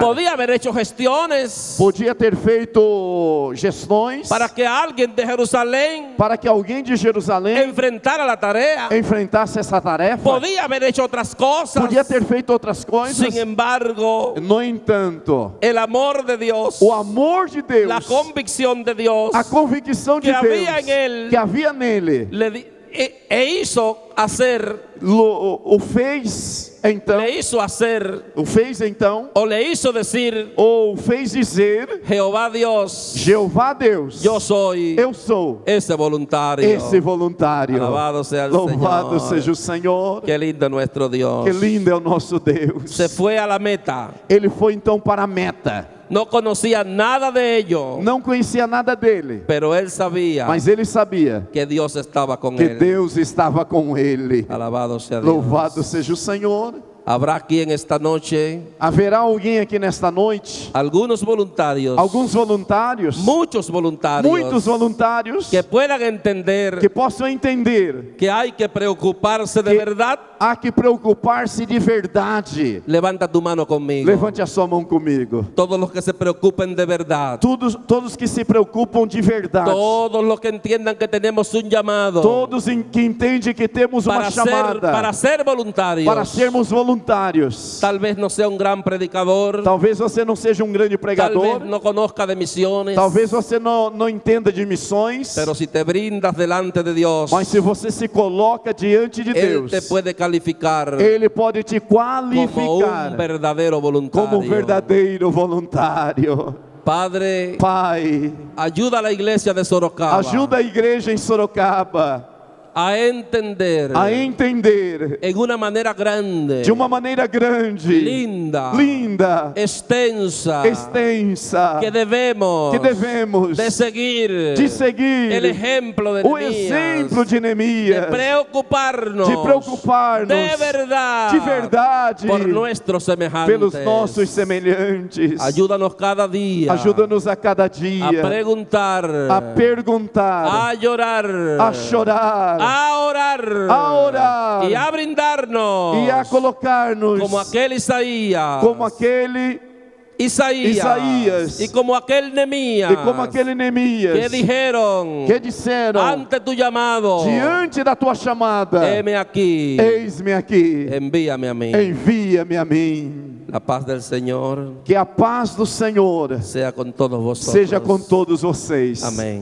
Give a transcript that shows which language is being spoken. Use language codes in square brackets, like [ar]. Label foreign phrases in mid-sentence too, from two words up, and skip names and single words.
[es] podía haber hecho gestiones [pt] Podia ter feito gestões [es] para que alguien de Jerusalén [pt] para que alguém de Jerusalém [es] enfrentara la tarea. [pt] enfrentasse essa tarefa. [es] Podía haber hecho otras cosas. [pt] Podia ter feito outras coisas. [es] Sin embargo, [pt] No entanto, [es] el amor de Dios, [pt] o amor de Deus, [es] la convicción de Dios, [pt] a convicção de que Deus havia em ele, que havia nele, [es] e hizo hacer, [pt] o fez então, [es] le hizo hacer, [pt] o fez então, [es] o le hizo decir, [pt] ou fez dizer: [es] Jehová Dios, [pt] Jeová Deus, [es] yo soy [pt] eu sou [es] ese voluntario. [pt] esse voluntário. [es] Alabado sea el [pt] Louvado [es] Señor. [pt] seja o Senhor. [es] Qué lindo es nuestro Dios. [pt] Que lindo é o nosso Deus. [es] Se fue a la meta. [pt] Ele foi então para a meta. [es] No conocía nada de ello, [pt] Não conhecia nada dele, [es] pero él sabía [pt] mas ele sabia [es] que Dios estaba con [pt] que [es] él. [pt] Deus estava com ele. [es] Alabado sea Dios. [pt] Louvado seja o Senhor. [es] Habrá aquí en esta noche [pt] Haverá alguém aqui nesta noite, [es] algunos voluntarios, [pt] alguns voluntários, [es] muchos voluntarios, [pt] muitos voluntários, [es] que puedan entender [pt] que possam entender [es] que hay que preocuparse de [pt] que [es] verdad. [pt] há que preocupar-se de verdade. [es] Levanta tu mano conmigo. [pt] Levante a sua mão comigo. [es] Todos los que se preocupen de verdad, [pt] Todos que se preocupam de verdade, [es] todos los que entiendan que tenemos un llamado [pt] todos que entendem que temos uma [es] para [pt] chamada [es] ser voluntarios. [pt] para sermos voluntários. [es] Tal vez no sea un gran predicador, [pt] Talvez você não seja um grande [es] tal [pt] pregador, [es] vez no conozca de misiones, [pt] talvez você não entenda de missões, [es] pero si te brindas delante de Dios, [pt] mas se você se coloca diante de [es] Él [pt] Deus, [es] te puede calificar [pt] Ele pode te [es] como [pt] qualificar [es] un verdadero voluntario. [pt] como um verdadeiro voluntário. [es] Padre, [pt] Pai, [es] ayuda a la iglesia de Sorocaba [pt] ajuda a igreja em Sorocaba [es] a entender [pt] a entender [es] en una manera grande, [pt] de uma maneira grande, [es] linda, [pt] linda, [es] extensa, [pt] extensa, [es] que debemos de seguir el ejemplo de [pt] o [es] Nehemías, [pt] exemplo de de Neemias, [es] preocuparnos [pt] de verdade [es] por nuestros semejantes, [pt] pelos nossos semelhantes. [es] Ayúdanos cada día [pt] Ajuda-nos a cada dia [es] a preguntar, [pt] a perguntar, [es] a llorar, [pt] a chorar, [es] a orar y a brindarnos [pt] e a colocar-nos [es] como aquel Isaías, [pt] como aquele Isaías [es] y como aquel Nehemías, [pt] e como aquele Neemias [es] que dijeron [pt] que disseram [es] ante tu llamado, [pt] diante da tua chamada: [es] heme aquí, [pt] eis-me aqui, [es] envíame a mí. [pt] envia-me a mim. [es] La paz del Señor [pt] Que a paz do Senhor [es] sea con todos vosotros. [pt] seja com todos vocês. Amém.